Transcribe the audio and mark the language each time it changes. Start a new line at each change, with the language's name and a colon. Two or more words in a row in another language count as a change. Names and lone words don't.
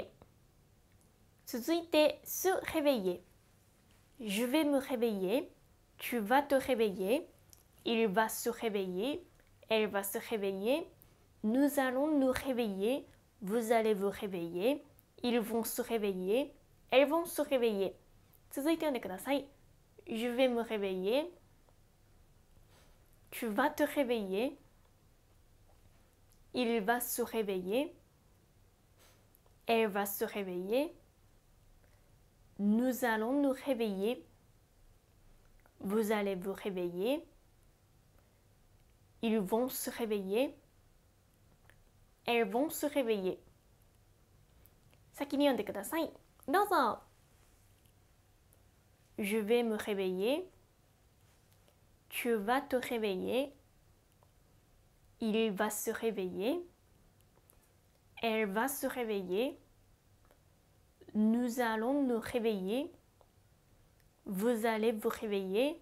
French: 続いて、se réveiller. Je vais me réveiller. Tu vas te réveiller. Il va se réveiller. Elle va se réveiller. Nous allons nous réveiller. Vous allez vous réveiller. Ils vont se réveiller. Elles vont se réveiller.
Japanese: 続いて読んでください。
French: Je vais me réveiller. Tu vas te réveiller. Il va se réveiller. Elle va se réveiller. Nous allons nous réveiller. Vous allez vous réveiller. Ils vont se réveiller. Elles vont se réveiller.
Japanese: 先に読んでください。どうぞ。
French: Je vais me réveiller. Tu vas te réveiller. Il va se réveiller. Elle va se réveiller. Nous allons nous réveiller. Vous allez vous réveiller.